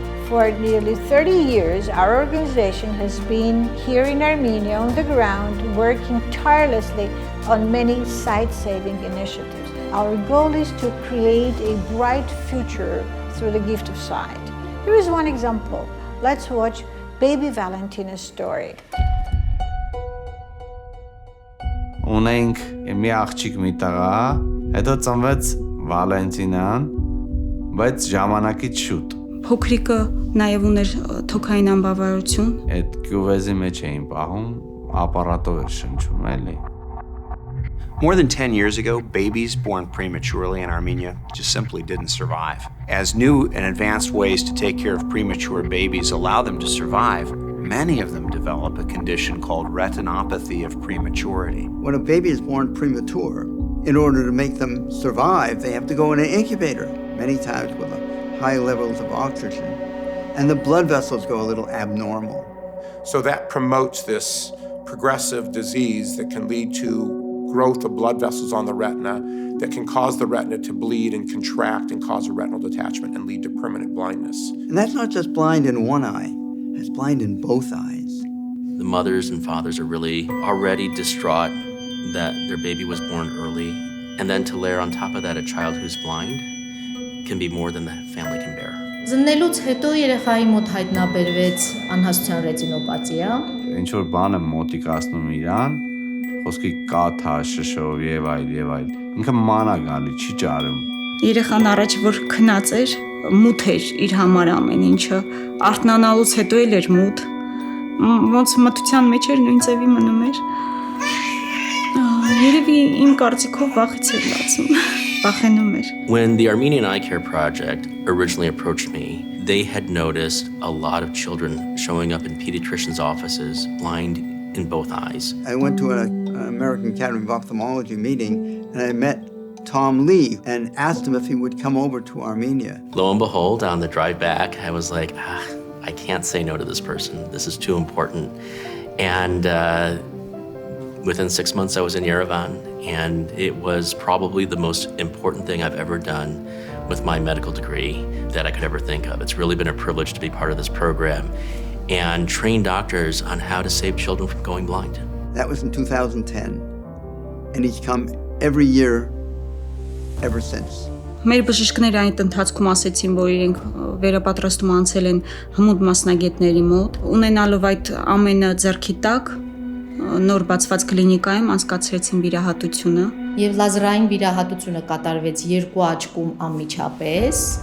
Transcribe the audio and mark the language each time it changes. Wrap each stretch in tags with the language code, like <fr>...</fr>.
<en>For nearly 30 years, our organization has been here in Armenia on the ground, working tirelessly on many sight-saving initiatives. Our goal is to create a bright future through the gift of sight. Here is one example. Let's watch baby Valentina's story.</en> <hy>Ունենք մի աղջիկ մի տղա, հետո ծնվեց Վալենտինան, բայց ժամանակից շուտ։ Փոքրիկը նաև ուներ թոքային անբավարարություն։ Այդ գյուվեզի մեջ էին պահում, ապարատով էր շնչում, էլի։</hy> <en>More than 10 years ago, babies born prematurely in Armenia just simply didn't survive. As new and advanced ways to take care of premature babies allow them to survive, many of them develop a condition called retinopathy of prematurity. When a baby is born premature, in order to make them survive, they have to go in an incubator, many times with high levels of oxygen, and the blood vessels go a little abnormal. So that promotes this progressive disease that can lead to growth of blood vessels on the retina that can cause the retina to bleed and contract and cause a retinal detachment and lead to permanent blindness. And that's not just blind in one eye, it's blind in both eyes. The mothers and fathers are really already distraught that their baby was born early, and then to layer on top of that a child who's blind can be more than the family can bear.</en> <hy>Զննելուց հետո երեխայի մոտ հայտնաբերվեց անհասության ռետինոպաթիա։ Ինչ որ բան եմ մոտիկացնում իրան, խոսքի կաթա, շշով եւ այլ։ Ինքը մանա գալի, չի ճարում։ Երեխան առաջ որ քնած էր, մութ էր իր համար ամեն ինչը, արթնանալուց հետո էլ էր մութ, ոնց մթության մեջ էր նույն ձևի մնում էր։ Երևի իմ կարծիքով վախից էր լացում, վախենում էր։</hy> <en>When the Armenian Eye Care Project originally approached me, they had noticed a lot of children showing up in pediatricians' offices blind in both eyes. I went to an American Academy of Ophthalmology meeting and I met Tom Lee and asked him if he would come over to Armenia. Lo and behold, on the drive back, I was like, I can't say no to this person. This is too important. And within 6 months, I was in Yerevan, and it was probably the most important thing I've ever done with my medical degree that I could ever think of. It's really been a privilege to be part of this program and train doctors on how to save children from going blind. That was in 2010, and he's come every year ever since.</en> <hy>Մեր բժիշկները այդ ընթացքում ասեցին, որ իրենք վերապատրաստում անցել են հմուտ մասնագետների մոտ, ունենալով այդ ամենը ձեռքի տակ, նոր բացված կլինիկայում անցկացրեցին վիրահատությունը։ Եվ լազերային վիրահատությունը կատարվեց 2 աչքում անմիջապես։</hy>